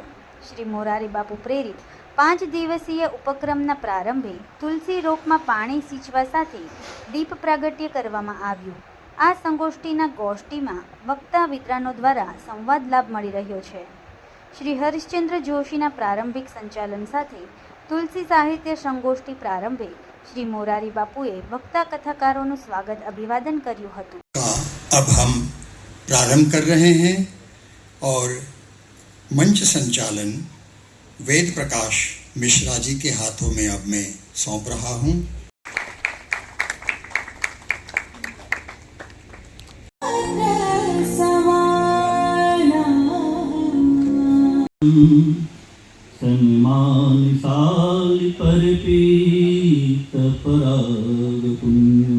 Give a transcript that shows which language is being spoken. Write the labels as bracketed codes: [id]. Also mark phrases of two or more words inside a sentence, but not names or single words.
[gu] શ્રી મોરારી બાપુ પ્રેરિત 5 દિવસીય ઉપક્રમના પ્રારંભે તુલસી રોપમાં પાણી સિંચવા સાથે દીપ પ્રાગટ્ય કરવામાં આવ્યું। આ સંગોષ્ઠીના ગોષ્ઠીમાં વક્તા વિદ્વાનો દ્વારા સંવાદ લાભ મળી રહ્યો છે। શ્રી હરિશ્ચંદ્ર જોશીના પ્રારંભિક સંચાલન સાથે તુલસી સાહિત્ય સંગોષ્ઠી પ્રારંભે શ્રી મોરારી બાપુએ વક્તા કથાકારો સ્વાગત અભિવાદન કર્યું હતું। [hi] अब हम प्रारंभ कर रहे हैं और मंच संचालन वेद प्रकाश मिश्रा जी के हाथों में अब मैं सौंप रहा हूं। सन्मान साल पर पीत पराग पुण्यम।